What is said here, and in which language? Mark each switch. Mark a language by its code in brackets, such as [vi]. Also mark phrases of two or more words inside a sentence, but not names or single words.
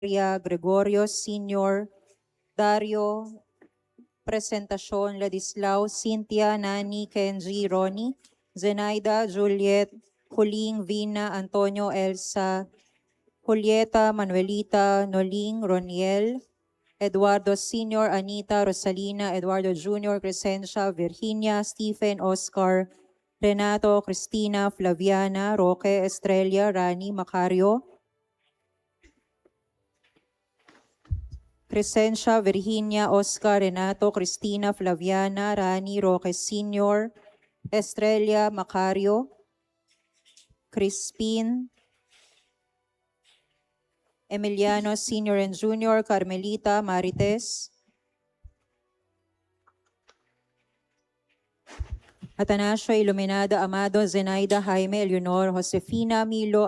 [en] Gregorio Sr., Dario Presentacion, Ladislao, Cynthia, Nani, Kenji, Ronnie, Zenaida, Juliet, Huling, Vina, Antonio, Elsa, Julieta, Manuelita, Noling, Roniel, Eduardo Sr., Anita, Rosalina, Eduardo Jr., Crescencia, Virginia, Stephen, Oscar, Renato, Cristina, Flaviana, Roque, Estrella, Rani, Macario, Crescencia, Virginia, Oscar, Renato, Cristina, Flaviana, Rani, Roque Sr., Estrella, Macario, Crispin, Emiliano Sr. and Jr., Carmelita, Marites, Atanasio, Iluminada, Amado, Zenaida, Jaime, Eleonor, Josefina, Milo,